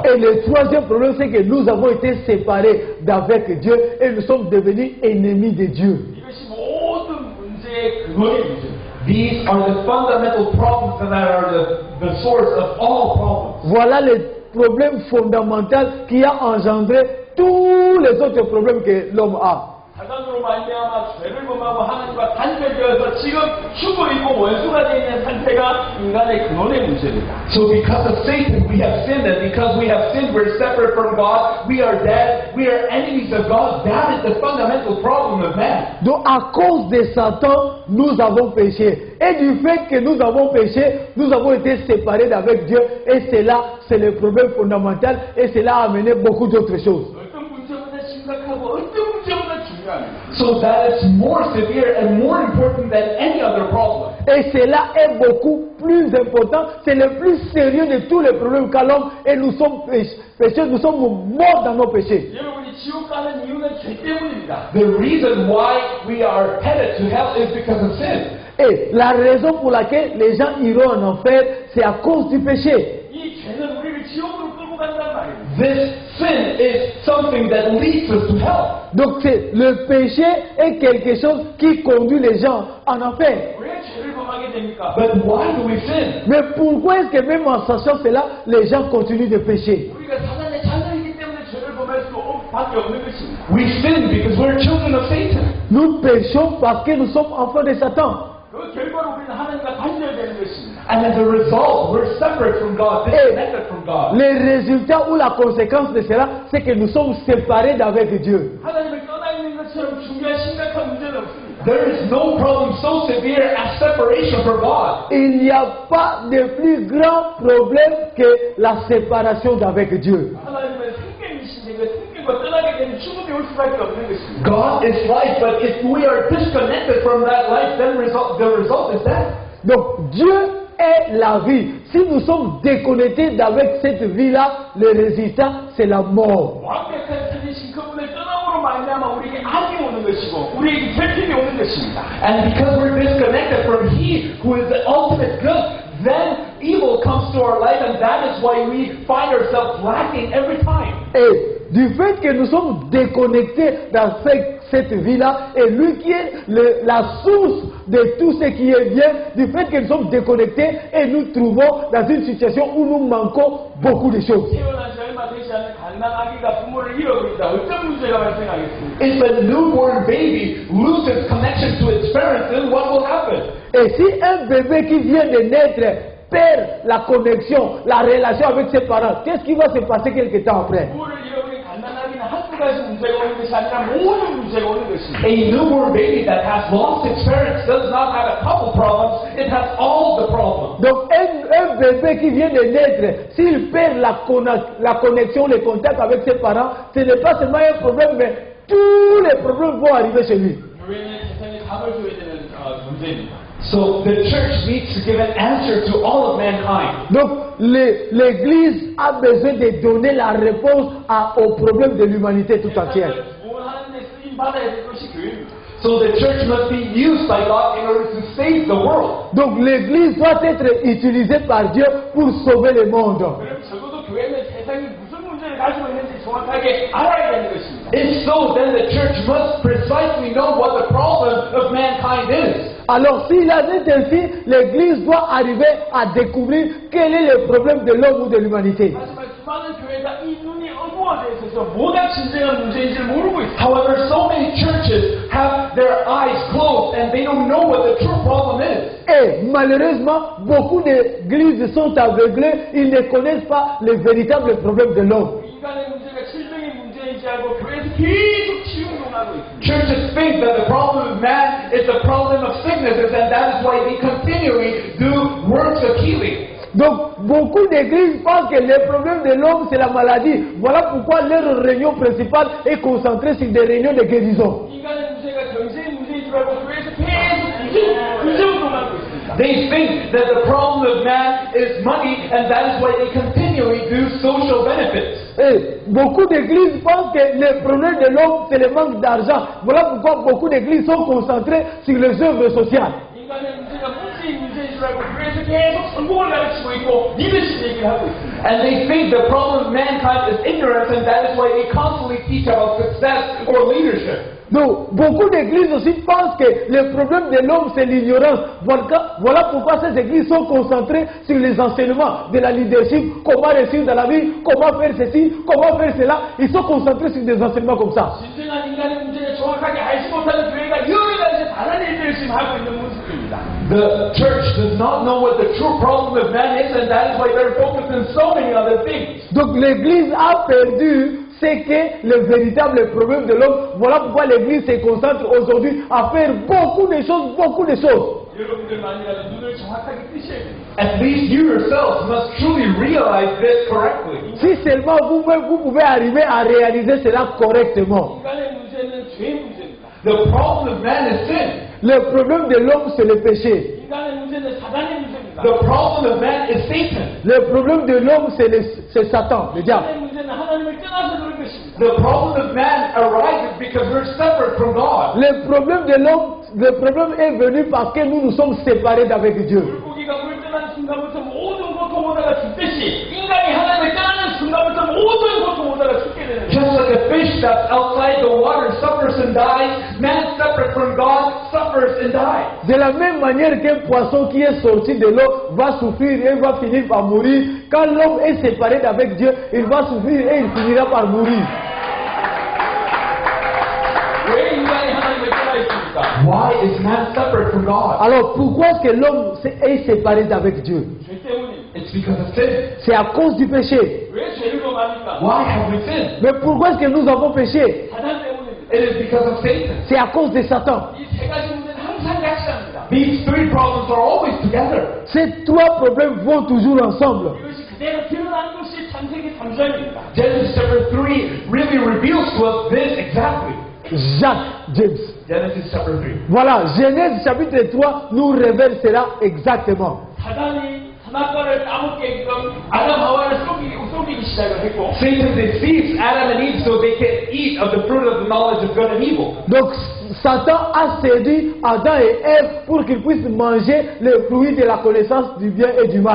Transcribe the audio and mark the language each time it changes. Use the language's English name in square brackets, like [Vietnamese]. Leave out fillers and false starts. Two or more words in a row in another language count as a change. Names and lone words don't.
[French] Et le troisième problème, c'est que nous avons été séparés d'avec Dieu et nous sommes devenus ennemis de Dieu. [Korean] 이것이 모든 문제의 근원의 문제입니다. [English] These are the fundamental problems that are the source of all problems. [French] Voilà le problème fondamental qui a engendré tous les autres problèmes que l'homme a. [Korean] 사단으로 말미암아 죄를 범하고 하나님과 단절되어서 지금 죽어 있고 원수가 되어 있는 상태가 인간의 근원의 문제입니다. [English] So because of Satan we have sinned, and because we have sinned we're separate from God, we are dead, we are enemies of God. That is the fundamental problem of man. [French] Donc à cause de Satan, nous avons péché. Et du fait que nous avons péché, nous avons été séparés d'avec Dieu. Et cela, c'est le problème fondamental. Et cela a amené beaucoup d'autres choses. [Korean] 어떤 문제보다 심각하고 어떤 문제보다 중요합니다. [English] So that is more severe and more important than any other problem. [French] Et cela est beaucoup plus important. C'est le plus sérieux de tous les problèmes qu'a l'homme. Et nous sommes pécheurs, nous sommes morts dans nos péchés. [Korean] 여러분이 지옥 가는 이유는 죄 때문입니다. [English] The reason why we are headed to hell is because of sin. [French] Et la raison pour laquelle les gens iront en enfer, c'est à cause du péché. [Korean] 이 죄는 우리를 지옥으로 끌고 간단 말입니다. [English] This sin is something that leads us to hell. [French] Donc le péché est quelque chose qui conduit les gens en enfer. [Korean] 왜 죄를 범하게 됩니까? [English] But why do we sin? [French] Mais pourquoi est-ce que même en sachant cela, les gens continuent de pécher? [Korean] 우리가 사단의 자녀이기 때문에 죄를 범할 수밖에 없는 것입니다. [English] We sin because we're children of Satan. [French] Nous péchons parce que nous sommes enfants de Satan. [Korean] 그 결과로 우리는 하나님과 단절되는 것입니다. [English] And as a result, we're separate from God, disconnected from God. [French] Le résultat ou la conséquence de cela, c'est que nous sommes séparés d'avec Dieu. [Korean] 하나님을 떠나 있는 것처럼 중요한 심각한 문제는 없습니다. [English] There is no problem so severe as separation from God. [French] Il n'y a pas de plus grand problème que la séparation d'avec Dieu. [Korean] 하나님은 생명이신데 그 생명과 떠나게 되면 죽음이 올 수밖에 없는 것입니다. [English] God is life, but if we are disconnected from that life, then the result is death. [French] Donc Dieu est la vie. Si nous sommes déconnectés d'avec cette vie-là, le résultat, c'est la mort. [Korean] 완벽한 살리신 그분을 떠남으로 말미암아 우리에게 악이 오는 것이고 우리에게 결핍이 오는 것입니다. [English] And because we're disconnected from He who is the ultimate good, then evil comes to our life, and that is why we find ourselves lacking every time. [French] Et du fait que nous sommes déconnectés dans cette vie-là, et lui qui est la source de tout ce qui est bien, du fait que nous sommes déconnectés et nous trouvons dans une situation où nous manquons beaucoup de choses. [Korean] 태어난 지 얼마 되지 않은 갓난 아기가 부모를 잃어버린다. 어떤 문제가 발생하겠습니까? [English] If a newborn baby loses connection to its parents, then what will happen? [French] Et si un bébé qui vient de naître perd la connexion, la relation avec ses parents, qu'est-ce qui va se passer quelque temps après? [Korean] 부모를 잃어버린 갓난 아기는 한국 가지 문제가 오는 것이 아니라 모든 문제가 오는 것입니다. [English] A newborn baby that has lost its parents does not have a couple problems, it has all the problems. [French] Donc un bébé qui vient de naître, s'il perd la connexion, le contact avec ses parents, ce n'est pas seulement un problème, mais tous les problèmes vont arriver chez lui. [Korean] 교회는 세상에 답을 줘야 되는 문제입니다. [English] So the church needs to give an answer to all of mankind. [French] Donc l'Église a besoin de donner la réponse aux problèmes de l'humanité tout entière. [Korean] 구원하는 데 쓰임 받아야 될 것이 교회입니다. [English] So the church must be used by God in order to save the world. [French] Donc l'Église doit être utilisée par Dieu pour sauver le monde. [Korean] 그럼 적어도 교회는 세상이 무슨 문제를 가지고 있는지 정확하게 알아야 되는 것입니다. [English] If so, then the church must precisely know what the problem of mankind is. [French] Alors s'il en est ainsi, l'Église doit arriver à découvrir quel est le problème de l'homme ou de l'humanité. [Korean] 하지만 수많은 교회가 이 눈이 어두워져 있어서 뭐가 진정한 문제인지 모르고 있습니다. [English] However, so many churches have their eyes closed and they don't know what the true problem is. [French] Et malheureusement, beaucoup d'églises sont aveuglées, ils ne connaissent pas les véritables problèmes de l'homme. [Korean] 인간의 문제가 질병의 문제인지 알고 교회에서 계속 치유운동하고 있습니다. [English] Churches think that the problem of man is the problem of sicknesses, and that is why they continually do works of healing. [French] Donc, beaucoup d'églises pensent que le problème de l'homme, c'est la maladie. Voilà pourquoi leur réunion principale est concentrée sur des réunions de guérison. [Korean] 인간의 문제가 전세의 문제인 줄 알고 교회에서 계속 구제운동하고 있습니다. [English] They think that the problem of man is money, and that is why they continually do social benefits. [French] Et beaucoup d'églises pensent que le problème de l'homme, c'est le manque d'argent. Voilà pourquoi beaucoup d'églises sont concentrées sur les œuvres sociales. [Korean] 인간의 문제가 문제인 줄 알고 교회에서 계속 성공을 가르치고 있고 리더십 얘기를 하고 있습니다. [English] And they think the problem of mankind is ignorance, and that is why they constantly teach about success or leadership. [French] Donc, beaucoup d'églises aussi pensent que le problème de l'homme, c'est l'ignorance. Voilà pourquoi ces églises sont concentrées sur les enseignements de la leadership, comment réussir dans la vie, comment faire ceci, comment faire cela. Ils sont concentrés sur des enseignements comme ça. [Korean] 진정한 인간의 문제를 정확하게 알지 못하는 교회가 여기까지 다른 일들을 열심히 하고 있는 모습입니다. [English] The church does not know what the true problem of man is, and that is why they're focused on so many other things. [French] Donc, l'église a perdu c'est que le véritable problème de l'homme, voilà pourquoi l'Église se concentre aujourd'hui à faire beaucoup de choses, beaucoup de choses. [Korean] 여러분들만이라도 눈을 정확하게 뜨셔야 됩니다. [English] At least you yourselves must truly realize this correctly. [French] Si seulement vous-même, vous pouvez arriver à réaliser cela correctement. [Korean] 인간의 문제는 죄의 문제입니다. [English] The problem of man is sin. [French] Le problème de l'homme, c'est le péché. [Korean] 인간의 문제는 사단의 문제입니다. [English] The problem of man is Satan. [French] Le problème de l'homme, c'est Satan, le diable. [Korean] 인간의 문제는 하나님을 떠나서 그런 것입니다. [English] The problem of man arises because we're separate from God. [French] Le problème de l'homme, le problème est venu parce que nous nous sommes séparés d'avec Dieu. [Korean] 물고기가 물 떠나는 순간부터 모든 고통 오다가 죽듯이 인간이 하나님을 떠나는 순간부터 모든 고통 오다가 죽게 되는 거예요. [English] Just like a fish that's outside the water suffers and dies, man separate from God suffers and dies. [French] De la même manière qu'un poisson qui est sorti de l'eau va souffrir et va finir par mourir, quand l'homme est séparé d'avec Dieu, il va souffrir et il finira par mourir. [Korean] 왜 인간이 하나님을 떠나 있습니까? [English] Why is man separate from God? [French] Alors pourquoi est-ce que l'homme est séparé d'avec Dieu? [Korean] 죄 때문입니다. [English] It's because of sin. [French] C'est à cause du péché. [Korean] 왜 죄를 범합니까? [English] Why have we sinned? [French] Mais pourquoi est-ce que nous avons péché? [Korean] 사단 때문입니다. [English] It is because of Satan. [French] C'est à cause de Satan. [Korean] 이 세 가지 문제는 항상 같이 갑니다. [English] These three problems are always together. [French] Ces trois problèmes vont toujours ensemble. [Korean] 이것이 그대로 드러난 것이 창세기 3장입니다. [English] Genesis chapter 3 really reveals to us this exactly. Jacques James. Genesis chapter 3. [French] Voilà, Genèse chapitre 3 nous révèle cela exactement. [Korean] 사단이 선악과를 따먹게끔 아담 하와를 속이기 시작을 했고 [English] Satan deceives Adam and Eve so they can eat of the fruit of the knowledge of good and evil. [French] Donc Satan a séduit Adam et Ève pour qu'ils puissent manger le fruit de la connaissance du bien et du mal.